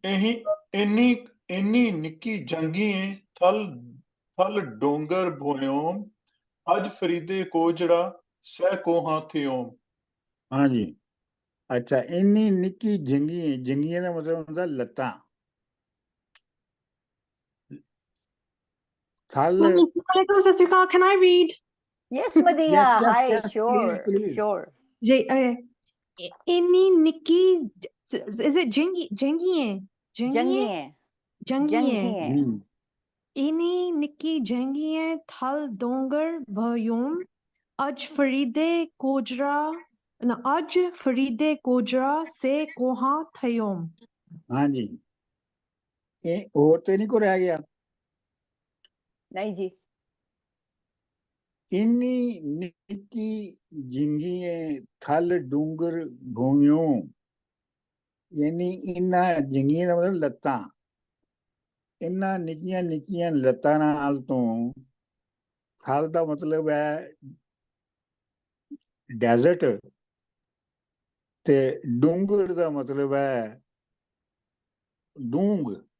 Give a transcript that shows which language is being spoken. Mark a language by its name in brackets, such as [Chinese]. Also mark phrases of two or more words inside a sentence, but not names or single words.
[Punjabi] ਇਹੀ ਇੰਨੀ ਨਿੱਕੀ ਜੰਗੀਏ ਥਲ ਡੋਂਗਰ ਭੋਇਓਮ ਅੱਜ ਫਰੀਦੇ ਕੋਜੜਾ ਸਹਿ ਕੋਹਾਂ ਥਿਓਮ। ਹਾਂਜੀ ਅੱਛਾ ਇੰਨੀ ਨਿੱਕੀ ਜੰਗੀ ਜੰਗੀਆਂ ਦਾ ਮਤਲਬ ਹੁੰਦਾ ਲੱਤਾਂ ਥਲ Assalamualaikum, ਸਤ ਸ੍ਰੀ ਅਕਾਲ. [English] Can I read? Yes, Madiha. yes yes Hi. yes please Sure. please Sure. [Punjabi] ਇੰਨੀ ਨਿੱਕੀ, [English] is it Jengi? Jengiye? Jangiye. Jangiye. Hmm. [Punjabi] ਇੰਨੀ ਨਿੱਕੀ ਜੰਗੀਏ ਥਲ ਡੋਂਗਰ ਭੋਇਓਂ ਅੱਜ ਫਰੀਦੇ ਕੋਜੜਾ. No, ਅੱਜ ਫਰੀਦੇ ਕੋਜੜਾ ਸਹਿ ਕੋਹਾਂ ਥਿਓਮ. ਹਾਂਜੀ ਇਹ ਹੋਰ ਤੇ ਨਹੀਂ ਕੋ ਰਹਿ ਗਿਆ नहीं जी. ਇੰਨੀ ਨਿੱਕੀ ਜਿੰਗੀਏ ਥਲ ਡੂੰਗਰ ਭੂਮਿਓ ਯਾਨੀ ਇੰਨਾ ਜਿੰਗੀਆਂ ਦਾ ਮਤਲਬ ਲੱਤਾਂ ਇੰਨਾ ਨਿੱਕੀਆਂ ਨਿੱਕੀਆਂ ਲੱਤਾਂ ਨਾਲ ਤੋਂ ਥਲ ਦਾ ਮਤਲਬ ਹੈ ਡੈਜ਼ਰਟ ਤੇ ਡੂੰਗਰ ਦਾ ਮਤਲਬ ਹੈ ਡੂੰਗ